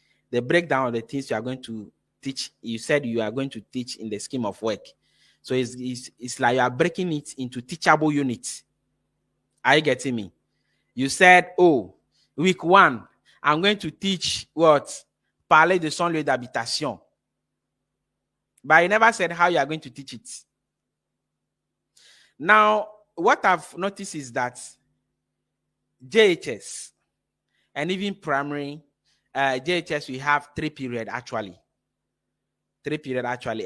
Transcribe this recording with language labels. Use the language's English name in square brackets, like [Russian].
[English] The breakdown of the things you are going to teach, you said you are going to teach in the scheme of work. So it's like you are breaking it into teachable units. Are you getting me? You said, oh, week 1, I'm going to teach what? [French] Parler de son lieu d'habitation. [English] But you never said how you are going to teach it. Now, what I've noticed is that JHS and even primary, JHS, we have 3 periods actually. 3 periods actually.